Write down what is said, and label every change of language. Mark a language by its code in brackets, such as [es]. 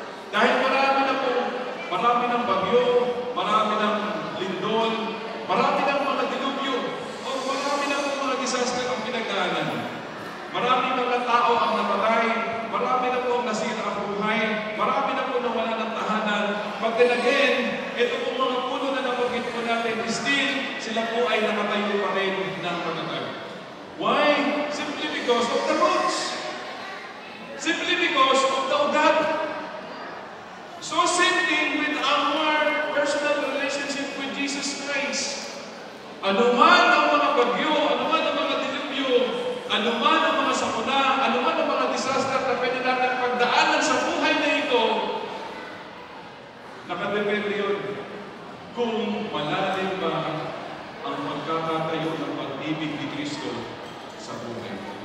[tl] Dahil marami ng bagyo, marami ng lindol, marami ng mga dilubyo, o marami ng mga disaster ang pinagdaanan. Marami mga tao ang napatay, marami na po ang nasira ang buhay, marami na po nawala ng tahanan. [en] But then again, [tl] ito po mga puno na nabanggit po natin, still, sila po ay nakatayo pa rin ng matatag. [en] Why? Simply because of the roots. Simply because of the ugat. So same thing with our personal relationship with Jesus Christ. [tl] Ano man ang mga bagyo, ano man ang mga dilubyo, ano man ang mga sakuna, ano man ang mga disaster na pwede natin pagdaanan sa buhay na ito, Magdadepende yun kung malalim ba ang pagkakatayo ng pag-ibig ni Kristo sa buhay.